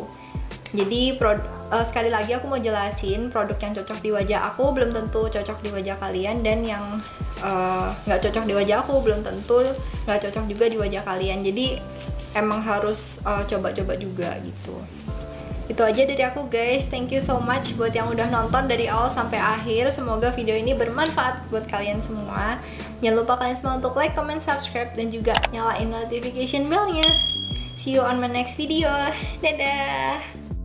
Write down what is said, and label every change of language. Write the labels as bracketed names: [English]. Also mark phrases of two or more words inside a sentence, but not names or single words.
[Indonesian] Jadi sekali lagi aku mau jelasin, produk yang cocok di wajah aku belum tentu cocok di wajah kalian, dan yang nggak cocok di wajah aku belum tentu nggak cocok juga di wajah kalian. Jadi emang harus coba-coba juga gitu. Itu aja dari aku guys, [English] thank you so much [Indonesian] buat yang udah nonton dari awal sampai akhir. Semoga video ini bermanfaat buat kalian semua. Jangan lupa kalian semua untuk like, comment, subscribe, dan juga nyalain [English] notification bellnya. See you on my next video. Dadah!